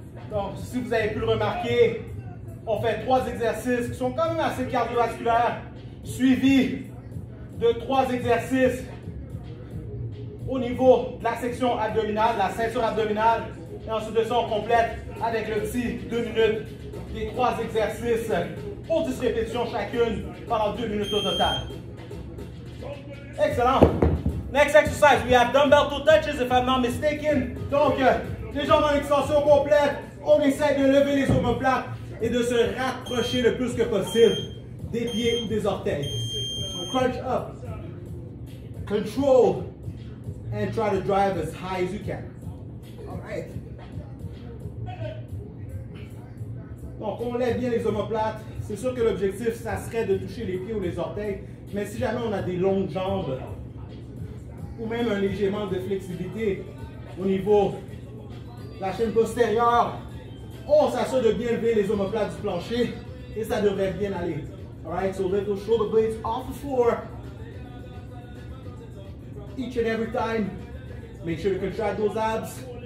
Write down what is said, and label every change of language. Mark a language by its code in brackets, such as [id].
[fr] Donc, si vous avez pu le remarquer, on fait 3 exercices qui sont quand même assez cardiovasculaires, suivis de 3 exercices au niveau de la section abdominale, la ceinture abdominale. Et ensuite de ça, on complète avec le petit 2 minutes des 3 exercices pour 10 répétitions chacune pendant 2 minutes au total. Excellent. [en] Next exercise, we have dumbbell toe touches if I'm not mistaken. [fr] Donc, les jambes en extension complète, on essaie de lever les omoplates et de se rapprocher le plus que possible des pieds ou des orteils. [en] So crunch up, control, and try to drive as high as you can. All right. [fr] Donc, on lève bien les omoplates. C'est sûr que l'objectif, ça serait de toucher les pieds ou les orteils. Mais si jamais on a des longues jambes ou même un léger manque de flexibilité au niveau de la chaîne postérieure, on s'assure de bien lever les omoplates du plancher et ça devrait bien aller. [en] Alright, so lift those shoulder blades off the floor each and every time. Make sure you contract those abs.